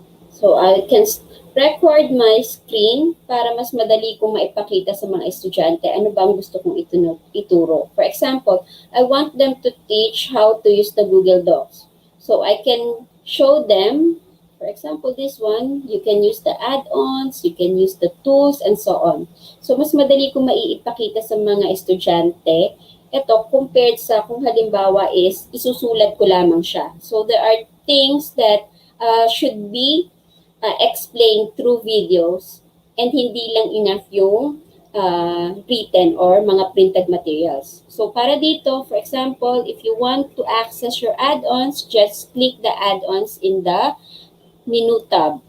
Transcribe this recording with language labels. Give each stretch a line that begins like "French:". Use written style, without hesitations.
English: So, I can record my screen
Filipino: para mas madali kong maipakita sa mga estudyante ano ba ang gusto kong ituro.
English: For example, I want them to teach how to use the Google Docs. So, I can show them, for example, this one, you can use the add-ons, you can use the tools, and so on.
Filipino: So, mas madali kong maiipakita sa mga estudyante ito compared sa kung halimbawa is isusulat ko lamang siya.
English: So, there are things that should be explained through videos and
Filipino: hindi lang
English: enough yung written or mga printed materials. So, para dito, for example, if you want to access your add-ons, just click the add-ons in the menu tab.